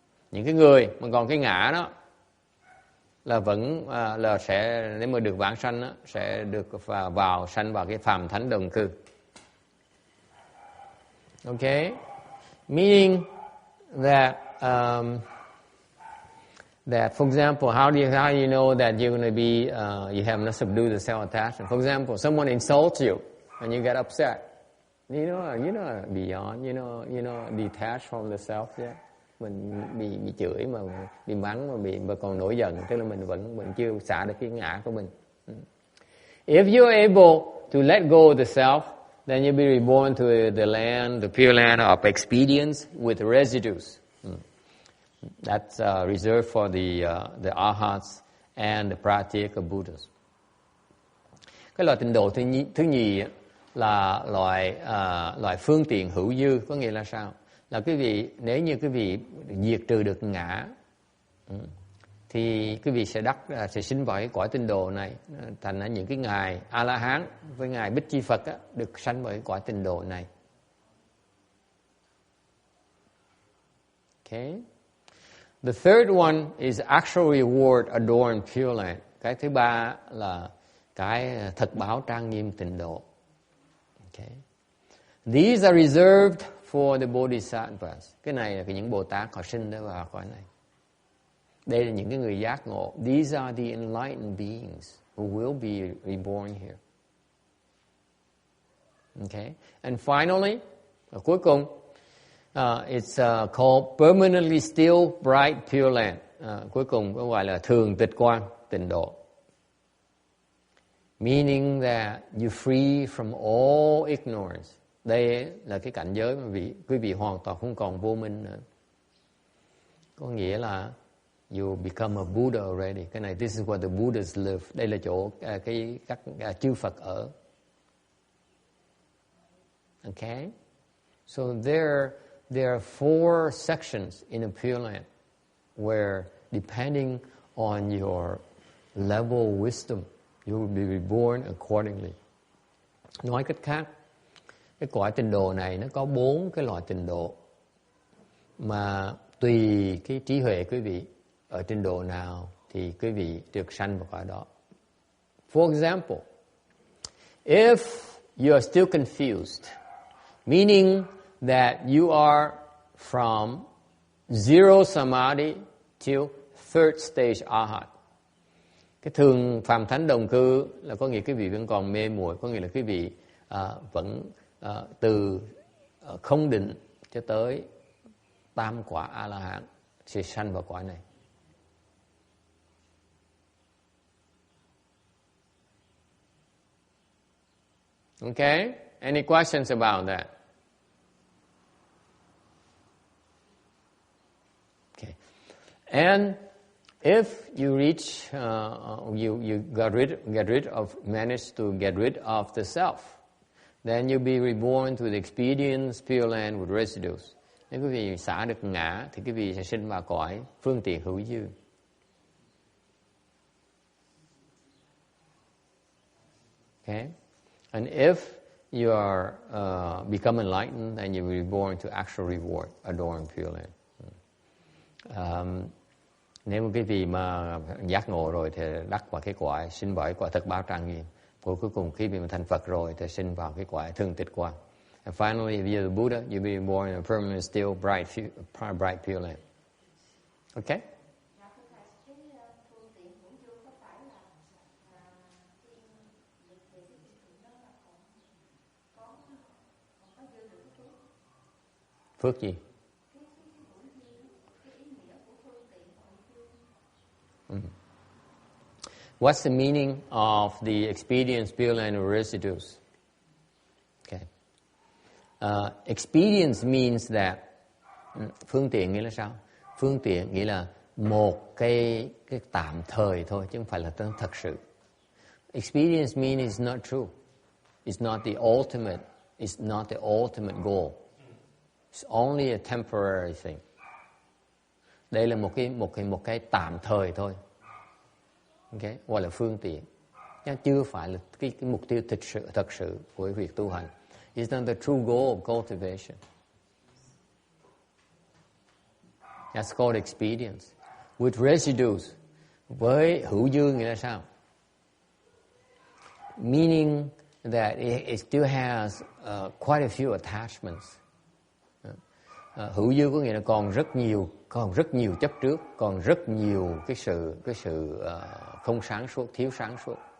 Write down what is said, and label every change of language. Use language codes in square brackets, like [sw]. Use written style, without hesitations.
[vi] Những cái người mà còn cái ngã đó là vẫn là sẽ, nếu mà được vãng sanh đó, sẽ được sanh vào cái phàm thánh đồng cư. [en] Okay, meaning that for example, how do you know that you're going to be you have not subdued the self attachment? For example, someone insults you and you get upset. You know beyond, you know detached from the self. Yeah. [vi] Mình bị chửi mà bị mắng mà còn nổi giận, tức là mình vẫn chưa xả được cái ngã của mình. [en] If you're able to let go of the self, then you'll be reborn to the land, the Pure Land of expedience with residues. That's reserved for the arhats and the pratyeka Buddhas. [vi] Cái loại tịnh độ thứ nhì là loại phương tiện hữu dư, có nghĩa là sao? Là quý vị, nếu như quý vị diệt trừ được ngã, thì quý vị sẽ sinh vào cái cõi tịnh độ này, thành ra những cái ngài A La Hán với ngài Bích Chi Phật được sanh vào cái cõi tịnh độ này. [en] Okay. The third one is actual reward adorned Pure Land. [vi] Cái thứ ba là cái thật báo trang nghiêm tịnh độ. [en] Okay. These are reserved for the Bodhisattvas. [vi] Cái này là những Bồ Tát họ sinh ra vào cõi này. Đây là những cái người giác ngộ. [en] These are the enlightened beings who will be reborn here. Okay. And finally, [vi] cuối cùng, [en] it's called permanently still bright Pure Land. [vi] Cuối cùng có gọi là thường tịch quang tịnh độ. [en] Meaning that you're free from all ignorance. [vi] Đây là cái cảnh giới mà quý vị hoàn toàn không còn vô minh nữa. Có nghĩa là [en] you become a Buddha already. [vi] Cái này, [en] this is where the Buddhas live. [vi] Đây là chỗ các chư Phật ở. [en] Okay? So there are 4 sections in a Pure Land where, depending on your level of wisdom, you will be reborn accordingly. [vi] Nói cách khác, cái cõi tịnh độ này nó có 4 cái loại tịnh độ, mà tùy cái trí huệ quý vị ở trình độ nào thì quý vị được sanh vào cõi đó. [en] For example, if you are still confused, meaning that you are from zero samadhi till third stage arhat. [vi] Cái thường phàm thánh đồng cư là có nghĩa quý vị vẫn còn mê muội, có nghĩa là quý vị vẫn từ không định cho tới tam quả A-la-hán sẽ sanh vào cõi này. [en] Okay? Any questions about that? Okay. And if you reach, you manage to get rid of the self, then you'll be reborn to the experience Pure Land with residues. [vi] Nếu quý vị xả được ngã thì quý vị sẽ sinh vào cõi phương tiện hữu dư. [en] Okay? And if you are become enlightened, then you will be born to actual reward, adorn Pure Land. [vi] Nếu mà quý vị mà giác ngộ rồi thì đắc vào cái cõi sinh bởi quả thực báo trang nghiêm. Cuối cùng khi mà thành Phật rồi thì sinh vào cái cõi thường tịch quang. [en] And finally, if you're the Buddha, you'll be born in a permanent, still, bright Pure Land. Okay? [vi] Phước gì? [en] What's the meaning of the experience Pure Land of residues? Okay. Experience means that [vi] phương tiện nghĩa là sao? Phương tiện nghĩa là một cái tạm thời thôi, chứ không phải là thật sự. [en] Experience means it's not true. It's not the ultimate. It's not the ultimate goal. It's only a temporary thing. [vi] Đây là một cái tạm thời thôi. Okay? Gọi là phương tiện. Nhưng chưa phải là cái mục tiêu thật sự của việc tu hành. [en] It's not the true goal of cultivation. That's called experience. With residues, [vi] với hữu dư nghĩa là sao? [en] Meaning that it still has quite a few attachments. [vi] Hữu dư có nghĩa là còn rất nhiều chấp trước, còn rất nhiều cái sự không sáng suốt, thiếu sáng suốt.